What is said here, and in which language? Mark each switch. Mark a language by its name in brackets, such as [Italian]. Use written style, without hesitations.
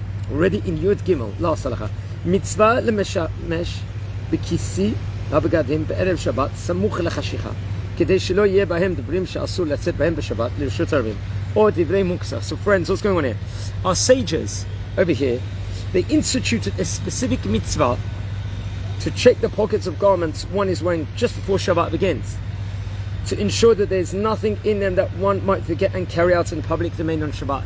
[English] Already in Yud Gimel, last halacha. [Hebrew] מצווה למשמש בכיסי הבגדים בערב שבת סמוך לחשיכה כדי שלא יהיה בהם דברים שאסור לצאת בהם בשבת לרשות הרבים או דברי מוקצה. [English] So friends, what's going on here? Our sages over here, they instituted a specific mitzvah to check the pockets of garments one is wearing just before Shabbat begins, to ensure that there's nothing in them that one might forget and carry out in public domain on Shabbat.